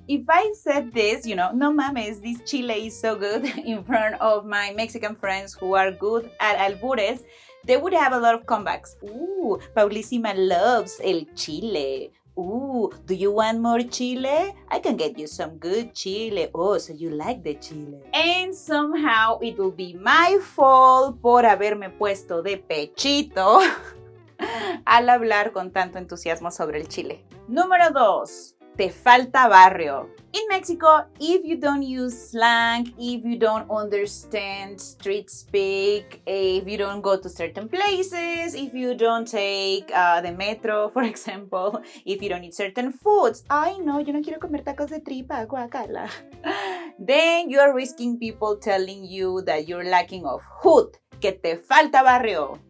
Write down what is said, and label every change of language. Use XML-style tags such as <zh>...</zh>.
<en>If I said this,</en> <es>no mames,</es> <en>this chile is so good in front of my Mexican friends who are good at albures, they would have a lot of comebacks. Ooh, Paulísima loves el chile. Ooh, do you want more chile? I can get you some good chile. Oh, so you like the chile. And somehow it will be my fault</en> <es>por haberme puesto de pechito al hablar con tanto entusiasmo sobre el chile. Número 2. Te falta barrio.</es> <en>In Mexico, if you don't use slang, if you don't understand street speak, if you don't go to certain places, if you don't take the metro, for example, if you don't eat certain foods,</en> <es>ay no, yo no quiero comer tacos de tripa, guacala,</es> <en>then you are risking people telling you that you're lacking of hood,</en> <es>que te falta barrio.</es>